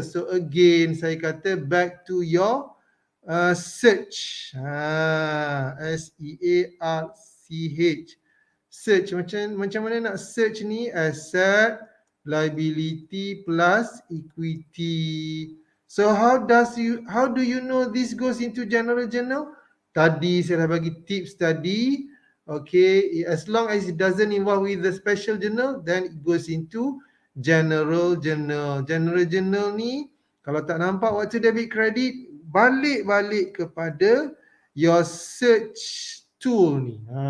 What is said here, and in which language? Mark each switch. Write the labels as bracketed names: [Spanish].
[English] So again, [Malay] saya kata [English] back to your search. [Malay] SEARCH. Search macam mana nak search ni? [English] Asset, liability plus equity. So how do you know this goes into general journal? [Malay] Tadi saya dah bagi tips tadi. [English] Okay, as long as it doesn't involve with the special journal, then it goes into general journal. [Malay] General journal ni kalau tak nampak waktu debit credit, balik kepada [English] your search tool [Malay] ni.